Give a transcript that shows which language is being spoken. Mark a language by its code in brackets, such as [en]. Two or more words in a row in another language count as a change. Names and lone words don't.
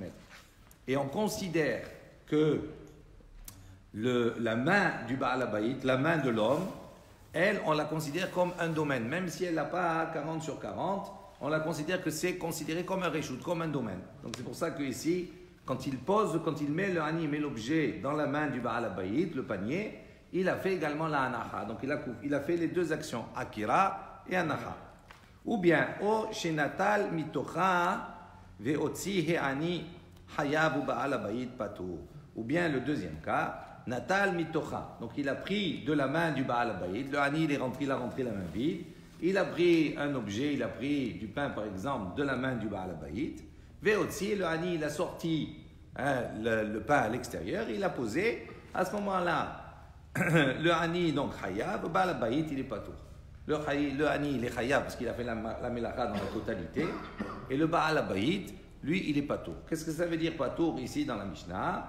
[fr] Et on considère que la main du [he] בעל הבית, [fr] la main de l'homme, elle, on la considère comme un domaine, même si elle n'a pas 40 sur 40, on la considère que c'est considéré comme un reshoot, comme un domaine. Donc c'est pour ça que ici, quand il met le Hani, il met l'objet dans la main du [he] בעל הבית, [fr] le panier, il a fait également la anacha. Donc il a fait les 2 actions, akira et anacha. Ou bien, [he] או שנטל מתוכה והוציא העני חייב בעל הבית פטור. [fr] Ou bien le deuxième cas, [he] נטל מתוכה. [fr] Donc il a pris de la main du [he] בעל הבית, [fr] le Hani il a rentré la main vide. Il a pris un objet, il a pris du pain par exemple de la main du [he] בעל הבית. [fr] Ve'otzi, le Hani, il a sorti le pain à l'extérieur, il l'a posé. À ce moment-là, le Hani, donc Hayab, le [he] בעל הבית, [fr] il est patour. Le Hani, il est Hayab parce qu'il a fait la melacha dans la totalité. Et le [he] בעל הבית, [fr] lui, il est patour. Qu'est-ce que ça veut dire patour ici dans la Mishnah?